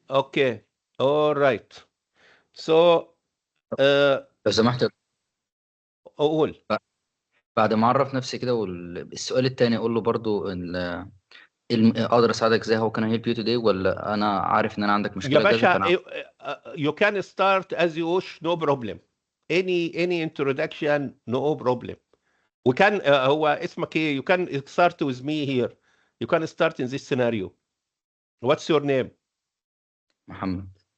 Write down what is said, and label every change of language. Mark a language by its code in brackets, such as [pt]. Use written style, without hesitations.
[en] okay all right so [ar] لو سمحت اقول بعد ما اعرف نفسي كده والسؤال الثاني اقول له برضو اقدر اساعدك ازاي؟ [en] how can I help you today؟ [ar] ولا انا عارف ان انا عندك يا مشكله كذا باشا فانا [en] you can start as you wish, no problem. Any introduction, no problem. We can [ar] هو اسمك ايه؟ [en] You can start with me here. You can start in this scenario. What's your name? [ar] محمد.